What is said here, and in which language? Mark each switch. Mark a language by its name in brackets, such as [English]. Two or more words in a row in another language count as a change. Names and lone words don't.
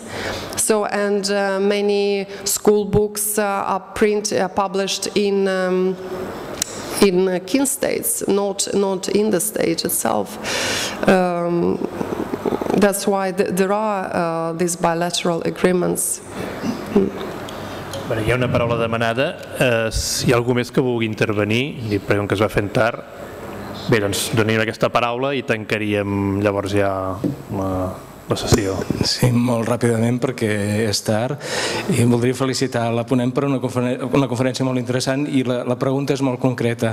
[English] So, and many school books are published in kin states, not in the state itself. That's why there are these bilateral agreements. [Catalan] Hi ha una paraula demanada. Si hi ha algú més que vulgui intervenir, i pregunto que es va fent tard, bé, doncs donem aquesta paraula i tancaríem llavors ja la sessió. Sí, molt ràpidament perquè és tard i voldria felicitar la ponent per una conferència molt interessant i la pregunta és molt concreta.